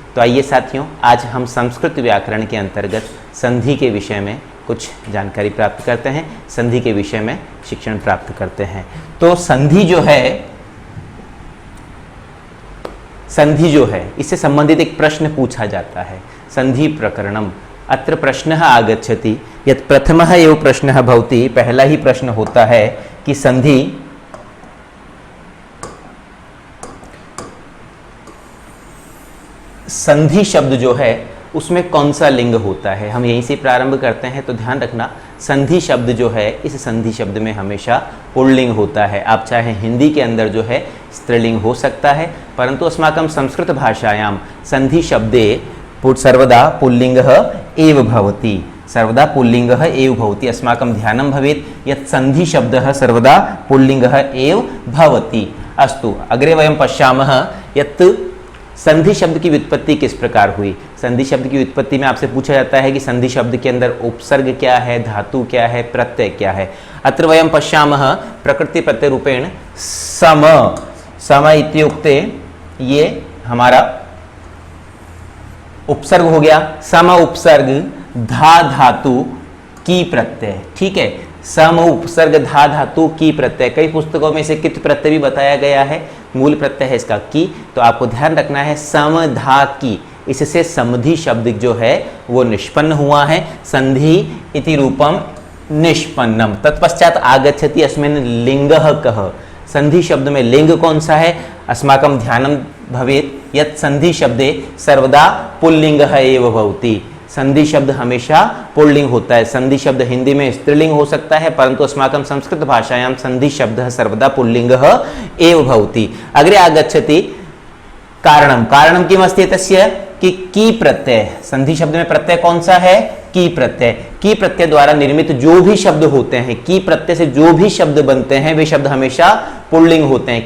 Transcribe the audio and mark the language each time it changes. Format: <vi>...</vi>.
<hi>तो आइए साथियों, आज हम संस्कृत व्याकरण के अंतर्गत संधि के विषय में कुछ जानकारी प्राप्त करते हैं, संधि के विषय में शिक्षण प्राप्त करते हैं। तो संधि जो है इससे संबंधित एक प्रश्न पूछा जाता है, संधि प्रकरणम।</hi> <sa>अत्र प्रश्नः आगच्छति यत् प्रथमः एव प्रश्नः भवति।</sa> <hi>पहला ही प्रश्न होता है कि संधि शब्द जो है उसमें कौन सा लिंग होता है। हम यहीं से प्रारंभ करते हैं। तो ध्यान रखना, संधि शब्द जो है इस संधि शब्द में हमेशा पुल्लिंग होता है। आप चाहे हिंदी के अंदर जो है स्त्रीलिंग हो सकता है,</hi> <sa>परंतु अस्माकं संस्कृत भाषायां संधि शब्दे सर्वदा पुल्लिंगः एव भवति, सर्वदा पुल्लिंगः एव भवति। अस्माकं ध्यानं भवेत् यत् संधि शब्दः सर्वदा पुल्लिंगः एव भवति। अस्तु, अग्रे वयं पश्यामः यत्</sa> <hi>संधि शब्द की व्युत्पत्ति किस प्रकार हुई। संधि शब्द की व्युत्पत्ति में आपसे पूछा जाता है कि संधि शब्द के अंदर उपसर्ग क्या है, धातु क्या है, प्रत्यय क्या है।</hi> <sa>अत्र वयं पश्यामः प्रकृति प्रत्यय रूपेण सम इत्युक्ते</sa> <hi>ये हमारा उपसर्ग हो गया। सम उपसर्ग धा धातु की प्रत्यय, ठीक है। सम उपसर्ग धा धातु की प्रत्यय, कई पुस्तकों में से कित प्रत्यय भी बताया गया है, मूल प्रत्यय है इसका की। तो आपको ध्यान रखना है सम धा की, इससे समधि शब्द जो है वो निष्पन्न हुआ है।</hi> <sa>संधि इति रूपम निष्पन्नम। तत्पश्चात आगच्छति अस्मिन् लिंगः कः।</sa> <hi>संधि शब्द में लिंग कौन सा है।</hi> <sa>अस्माकं ध्यानं भवेत् यत् संधि शब्दे सर्वदा पुल्लिंगः एव भवति।</sa> <hi>संधि शब्द हमेशा पुल्लिंग होता है। संधि शब्द हिंदी में स्त्रीलिंग हो सकता है, परंतु</hi> <sa>अस्माकं संस्कृत भाषायां संधि शब्दः सर्वदा पुल्लिंगः एव भवति। अग्रे आगच्छति कारणम। कारणम किमस्ति तस्य की प्रत्यय।</sa> <hi>संधि शब्द में प्रत्यय कौन सा है, की प्रत्यय। की प्रत्यय द्वारा निर्मित जो भी शब्द होते हैं, की प्रत्यय से जो भी शब्द बनते हैं वे शब्द हमेशा पुल्लिंग होते हैं।</hi>